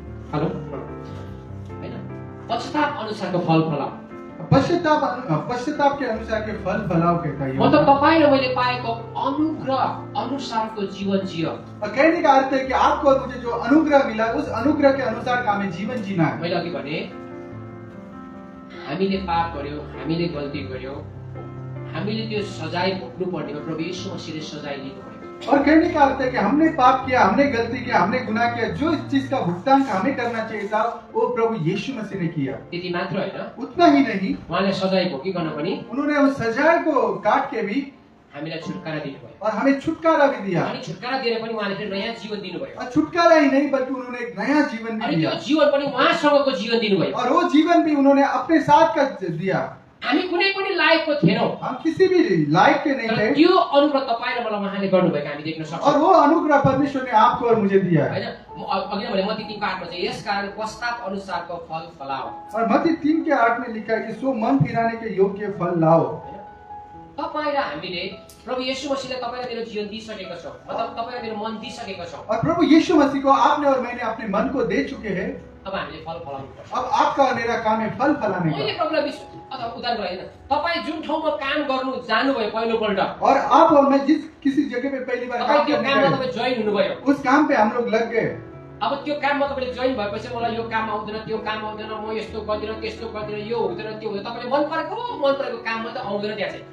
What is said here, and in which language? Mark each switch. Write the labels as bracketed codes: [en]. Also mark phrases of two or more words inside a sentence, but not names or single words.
[ne] हेलो हैन पश्चाताप अनुसारको फल फलाऊ [hi] पश्चाताप के अनुसार के फल फलाओ कहता है। [ne] मतलब तपाईँ र मैले पाएको अनुग्रह अनुसारको जीवन जियो। [hi] और कहने का अर्थ है कि आपको और मुझे जो अनुग्रह मिला उस अनुग्रह के अनुसार का हमें जीवन जीना है। [ne] मैले अघि भने हामीले पाप गर्यो, हामीले गल्ती गर्यो, हामीले त्यो सजाय भोग्नु पर्ने हो। प्रभु येशू मसीहले सजाय लिनु पर्यो। [hi] और कहने का अर्थ है कि हमने पाप किया, हमने गलती किया, हमने गुनाह किया, जो इस चीज का भुगतान हमें करना चाहिए था वो प्रभु यीशु मसीह ने किया। [ne] त्यति मात्र हैन, [hi] उतना ही नहीं, [ne] उहाँले सजाय भोगिकन पनि [hi] उन्होंने उस सजाए को काट के भी [ne] हामीलाई छुटकारा दिनुभयो। [hi] और हमें छुटकारा भी दिया। [ne] अनि छुटकारा दिएर पनि उहाँले फेरि नयाँ जीवन दिनुभयो। [hi] और छुटकारा ही नहीं बल्कि उन्होंने एक नया जीवन भी [ne] अनि [hi] दिया। [ne] त्यो जीवन पनि उहाँसँगको जीवन दिनुभयो। [hi] और वो जीवन भी उन्होंने अपने साथ का दिया। [ne] हामी कुनै पनि लायकको थिएनौँ, [hi] हम किसी भी लायक के नहीं [ne] तर [hi] थे, [ne] त्यो अनुग्रह तपाईँ र मलाई उहाँले गर्नुभएको हामी देख्न सक्छौँ। [hi] और वो अनुग्रह परमेश्वर ने आपको और मुझे दिया है। [ne] हैन अघि नै भने मत्ती 3:8 मा चाहिँ यसकारण पश्चाताप अनुसारको फल फलाओ। [hi] और मत्ती 3:8 में लिखा है कि सो मन फिराने के योग्य फल लाओ। [ne] तपाईँ र हामीले प्रभु येशू मसीहले तपाईँ र मेरो जीवन दिइसकेको छौँ, मतलब तपाईँ र मेरो मन दिइसकेको छौँ। [hi] और प्रभु यीशु मसीह को आपने और मैंने अपने मन को दे चुके हैं। [ne] अब हामीले फल फलाउनु पर्छ। [hi] अब आपका और मेरा काम है फल फलाने [ne] मैले [hi] का। [ne] प्रभुलाई अथवा उदाहरण होइन, तपाईँ जुन ठाउँमा काम गर्नु जानुभयो पहिलोपल्ट, [hi] और आप और मैं जिस किसी जगह पे पहली बार [ne] तपाईँ [hi] काम [ne] त्यो [hi] करने [ne] काममा [hi] गए, [ne] तपाईँ जोइन हुनुभयो। [hi] उस काम पे हम लोग लग गए। [ne] अब त्यो काममा तपाईँले जोइन भएपछि मलाई यो काम आउँदैन, त्यो काम आउँदैन, म यस्तो गर्दिनँ, त्यस्तो गर्दिनँ, यो हुँदैन, त्यो हुँदैन, तपाईँले मन परेको काममा त आउँदैन त्यहाँ चाहिँ।